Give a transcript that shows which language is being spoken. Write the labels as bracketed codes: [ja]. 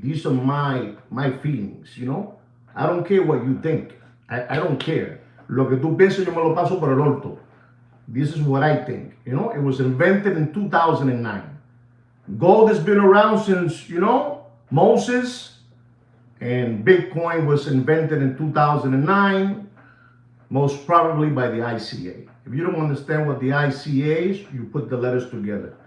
[en] These are my feelings, I don't care what you think. I don't care. [es] Lo que tú piensas, yo me lo paso por el orto. [en] This is what I think. It was invented in 2009. Gold has been around since, Moses, and Bitcoin was invented in 2009, most probably by the ICA. If you don't understand what the ICA is, you put the letters together.